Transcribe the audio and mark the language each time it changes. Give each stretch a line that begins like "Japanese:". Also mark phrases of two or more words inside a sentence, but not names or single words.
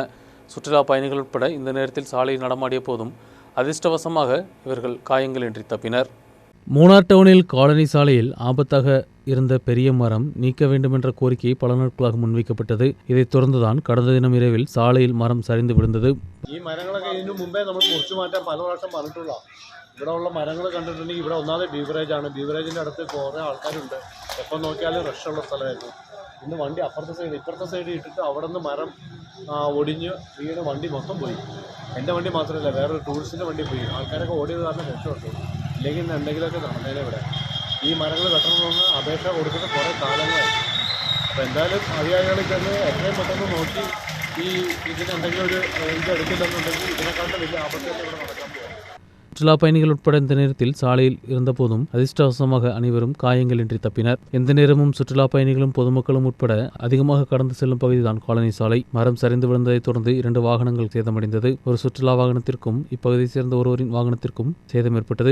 Tamil: சுற்றுலா பயணிகள் உட்பட இந்த நேரத்தில் சாலையில் நடமாடிய போதும் அதிர்ஷ்டவசமாக இவர்கள் காயங்களின்றி தப்பினர். மூணார் டவுனில் காலனி சாலையில் ஆபத்தாக இருந்த பெரிய மரம் நீக்க வேண்டுமென்ற கோரிக்கை பல நாட்களாக முன்வைக்கப்பட்டது. இதைத் தொடர்ந்துதான் கடந்த தினம் இரவில் சாலையில் மரம் சரிந்து விழுந்தது.
Malayalam: ഈ മരങ്ങളൊക്കെ ഇതിനു മുമ്പേ നമ്മൾ മുറിച്ചു മാറ്റാൻ പല പ്രാവശ്യം പറഞ്ഞിട്ടുള്ള ഇവിടെ ഉള്ള മരങ്ങൾ കണ്ടിട്ടുണ്ടെങ്കിൽ ഇവിടെ ഒന്നാമത് ബീവറേജാണ്. ബീവറേജിൻ്റെ അടുത്ത് കുറേ ആൾക്കാരുണ്ട്. എപ്പോൾ നോക്കിയാലും റഷുള്ള സ്ഥലമായിരുന്നു. ഇന്ന് വണ്ടി ഇപ്പുറത്തെ സൈഡ് ഇട്ടിട്ട് അവിടെ നിന്ന് മരം ഒടിഞ്ഞ് വീണ് വണ്ടി മൊത്തം പോയി. എൻ്റെ വണ്ടി മാത്രമല്ല, വേറൊരു ടൂറിസ്റ്റിൻ്റെ വണ്ടി പോയി. ആൾക്കാരൊക്കെ ഓടിയത് കാരണം രക്ഷപ്പെട്ടു. ഇല്ലെങ്കിൽ ഇന്ന് എന്തെങ്കിലുമൊക്കെ നടന്നേനെ ഇവിടെ. ഈ മരങ്ങൾ വെട്ടണമെന്ന് അപേക്ഷ കൊടുത്തിട്ട് കുറേ കാലങ്ങളായി. അപ്പോൾ എന്തായാലും അധികാരികളിൽ ചെന്ന് എത്രയും പെട്ടെന്ന് നോക്കി ഇതിന് എന്തെങ്കിലും ഒരു ഇത് എടുക്കില്ലെന്നുണ്ടെങ്കിൽ ഇതിനെക്കാളും വലിയ ആപത്ത് തന്നെ ഇവിടെ നടക്കാൻ പോകും.
Tamil: சுற்றுலா பயணிகள் உட்பட இந்த நேரத்தில் சாலையில் இருந்தபோதும் அதிர்ஷ்டவசமாக அனைவரும் காயங்களின்றி தப்பினர். எந்த நேரமும் சுற்றுலா பயணிகளும் பொதுமக்களும் உட்பட அதிகமாக கடந்து செல்லும் பகுதிதான் காலனி சாலை. மரம் சரிந்து விழுந்ததைத் தொடர்ந்து 2 வாகனங்கள் சேதமடைந்தது. ஒரு சுற்றுலா வாகனத்திற்கும் இப்பகுதியை சேர்ந்த ஒருவரின் வாகனத்திற்கும் சேதம் ஏற்பட்டது.